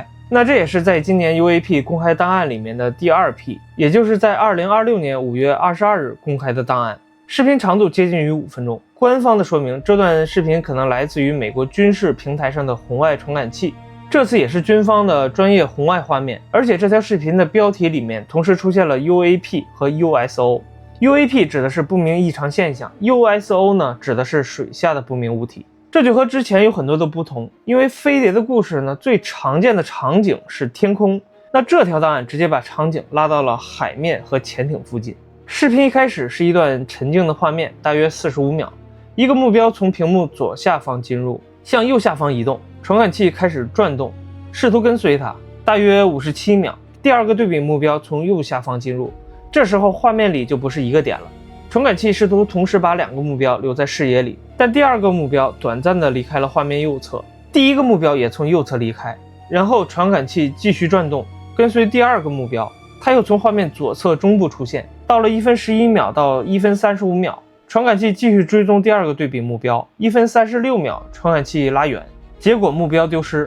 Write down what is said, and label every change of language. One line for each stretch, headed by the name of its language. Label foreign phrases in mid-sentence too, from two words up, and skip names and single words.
Chinese: 那這也是在今年 UAP 公開檔案裡面的第2批，也就是在2026年5月22日公開的檔案。視頻長度接近於5分鐘，官方的說明，這段視頻可能來自於美國軍事平台上的紅外傳感器，這次也是軍方的專業紅外畫面，而且這條視頻的標題裡面同時出現了 UAP 和 USO。UAP 指的是不明異常現象， USO 呢指的是水下的不明物體。這就和之前有很多的不同，因為飞碟的故事呢，最常見的场景是天空，那這條檔案直接把场景拉到了海面和潛艇附近。視頻一開始是一段沉靜的畫面，大約45秒，一個目標從屏幕左下方進入，向右下方移動，傳感器開始轉動，試圖跟隨它，大約57秒，第2個對比目標從右下方進入，這時候畫面裡就不是一個點了，傳感器試圖同時把2個目標留在視野裡，但第2個目標短暫的離開了畫面右側，第1個目標也從右側離開，然後傳感器繼續轉動，跟隨第2個目標，它又從畫面左側中部出現，到了1分11秒到1分35秒，傳感器繼續追蹤第2個對比目標，1分36秒，傳感器拉遠，結果目標丟失。